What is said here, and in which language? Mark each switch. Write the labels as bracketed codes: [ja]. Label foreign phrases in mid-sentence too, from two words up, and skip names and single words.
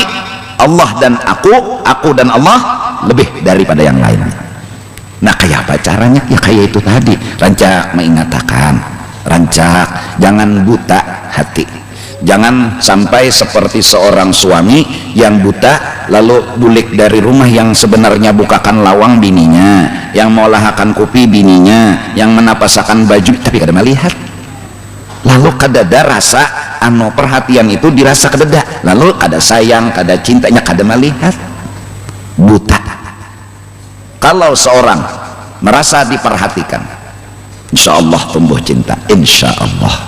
[id] Allah dan aku dan Allah lebih daripada yang lain. [bjn] Nah, kayak apa caranya? Ya kayak itu tadi, rancak mengatakan, rancak jangan buta hati. Jangan sampai seperti seorang suami yang buta lalu bulik dari rumah, yang sebenarnya bukakan lawang bininya, yang mengolahkan kopi bininya, yang menapasakan baju tapi kada melihat. Lalu kadada rasa perhatian itu dirasa kadada, lalu kada sayang, kada cintanya, kada melihat. Buta. [id] Kalau seorang merasa diperhatikan, [ar] insya Allah [id] tumbuh cinta, [ar] insya Allah.